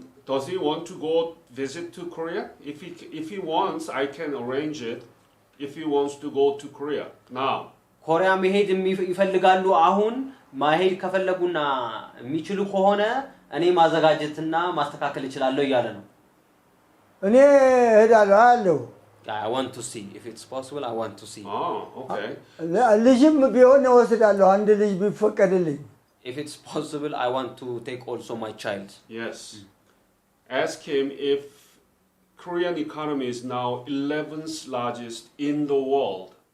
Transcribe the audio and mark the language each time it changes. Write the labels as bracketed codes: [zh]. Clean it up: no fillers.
[en] does he want to go visit to Korea if he wants I can arrange it if he wants to go to Korea now [am] ኮሪያ መሄድ ይፈልጋሉ አሁን ማሄድ ከፈለጉና የሚችሉ ከሆነ እኔ ማዘጋጀትና ማስተካከል ይችላልው ይያለ ነው እኔ ሄዳለሁ [en] I want to see if it's possible I want to see okay [am] ልጅም ቢሆን ወስዳለሁ አንድ ልጅ ቢፈቀድልኝ [en] if it's possible I want to take also my child yes ask him if Korean economy is now 11th largest in the world